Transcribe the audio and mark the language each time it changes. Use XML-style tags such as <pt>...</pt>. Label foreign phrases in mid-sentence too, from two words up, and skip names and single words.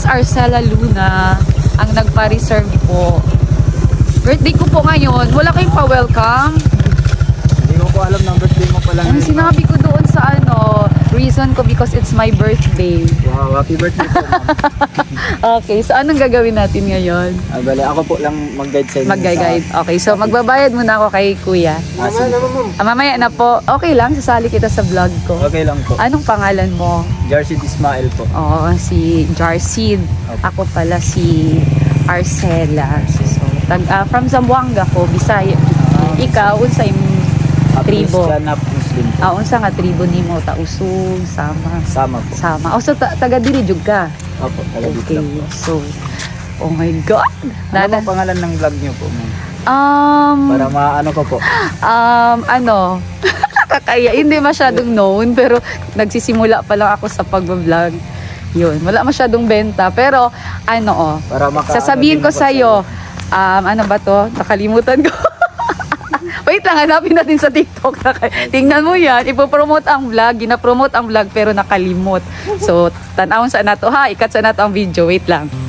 <tl>Arcela Luna, ang nagpa-reserve po. Birthday ko po ngayon. Wala kayong pa-welcome? Hindi ko po alam ng birthday mo pala. Ang sinabi ko doon sa reason ko</tl> <en>because it's my birthday. Wow, happy birthday po ma'am.</en> <tl>Okay, so anong gagawin natin ngayon? Bale, ako po lang mag-guide sa inyo. Mag-guide. Okay, so magbabayad muna ako kay kuya. Mamaya naman ma'am. Mamaya na po. Okay lang, sasali kita sa vlog ko. Okay lang po. Anong pangalan mo? Jarsid Ismail po. Oo, si Jarsid. Ako pala si Arcela.</tl> <ceb>So, from Zamboanga ko, Bisaya. Ikaw, unsa yung tribo?</ceb> <en>Christian Muslim po.</en> <ceb>Unsa nga tribo nimo? Tausug, Sama. Sama po. Sama. O, so taga diri jud ka?</ceb> <tl>Opo, talagang Okay, lang po.</tl> <en>so, oh my God!</en> <tl>Ano po pangalan ng vlog niyo po ma'am? Para maano ko po. Kakaya, hindi masyadong known, pero nagsisimula pa lang ako sa pag-vlog. Yun, wala masyadong benta, pero Para sasabihin ko sa'yo, ano ba to? Nakalimutan ko. Wait lang, hanapin natin sa TikTok. Tingnan mo yan, ipopromote ang vlog, ginapromote ang vlog, pero nakalimot. So,</tl> <ceb>tanawon sa nato ha, ikat sa nato ang video.</ceb> <tl>Wait lang.</tl>